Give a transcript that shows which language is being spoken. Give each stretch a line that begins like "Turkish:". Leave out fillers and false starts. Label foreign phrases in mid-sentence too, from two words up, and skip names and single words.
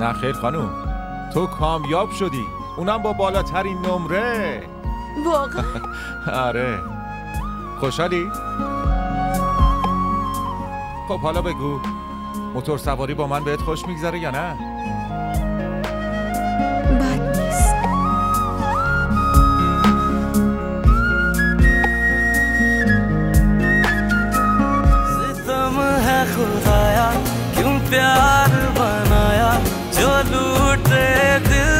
Persian: نه خیر خانوم، تو کامیاب شدی، اونم با بالاترین نمره. واقعا؟ آره. خوشحالی؟ خب حالا بگو، موتور سواری با من بهت خوش میگذره یا نه؟ بد نیست.
Hindi: सितम है खुदाया क्यों प्यार बनाया जो लूटे